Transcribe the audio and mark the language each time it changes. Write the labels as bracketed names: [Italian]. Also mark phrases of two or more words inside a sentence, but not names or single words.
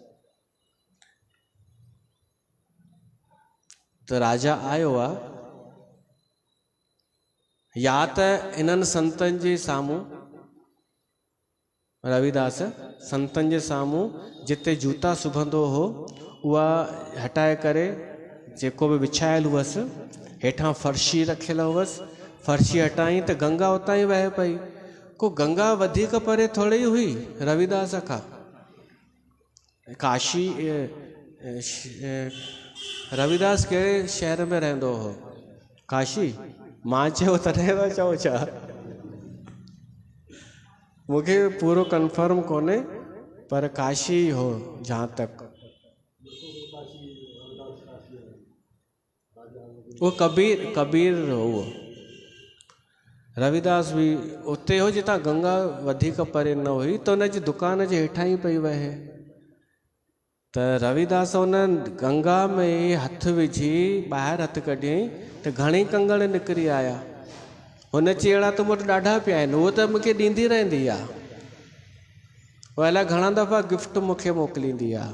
[Sindhi] त राजा आयो आहे, या त इन्हनि संतनि जे साम्हूं, रविदास संतनि जे साम्हूं जिते जूता सुभंदो हो उहा हटाए करे, जेको बि विछायल हुअसि हेठां फर्शी रखियल हुअसि, फर्शी हटाई त गंगा उतां ई वहे पई, को गंगा वधीक परे थोड़ी ई हुई रविदास खां। काशी रविदास कहिड़े शहर में रहंदो हो? काशी? मां चयो तॾहिं था चओ छा? मूंखे पूरो कंफर्म कोन्हे पर काशी हो [Hindi] जहाँ तक। [Sindhi] वो कबीर हो वो। रविदास भी उते हो जितां गंगा वधीक परे न हुई, तो उन जी दुकान जे हेठां ई पई वहे। त रविदास उन गंगा में हथ विझी ॿाहिरि हथ कढियईं त घणेई कंगण निकिरी आया। हुन चई अहिड़ा त मूं वटि ॾाढा पिया आहिनि, उहो त मूंखे ॾींदी रहंदी आहे, उहा अलाए घणा दफ़ा गिफ्ट मूंखे मोकिलींदी आहे।